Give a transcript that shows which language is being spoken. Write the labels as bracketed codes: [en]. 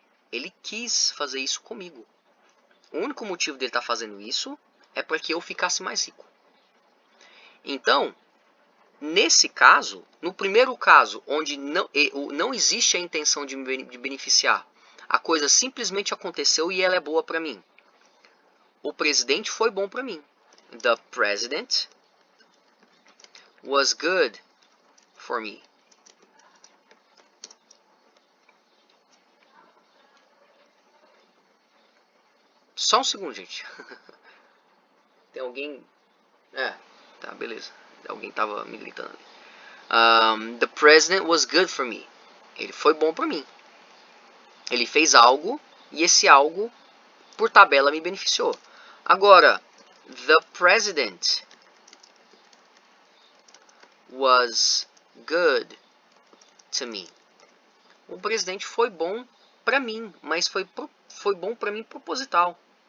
[pt] Ele quis fazer isso comigo. O único motivo dele estar fazendo isso é para que eu ficasse mais rico. Então, nesse caso, no primeiro caso, onde não existe a intenção de me beneficiar, a coisa simplesmente aconteceu e ela é boa para mim. O presidente foi bom para mim. [en] The president was good for me. [pt] Só um segundo, gente. Tem alguém... tá, beleza. Alguém tava me gritando ali. [en] The president was good for me. [pt] Ele foi bom para mim. Ele fez algo e esse algo, por tabela, me beneficiou. [en] Agora, the president was good to me. [pt] O presidente foi bom para mim, mas foi bom para mim proposital.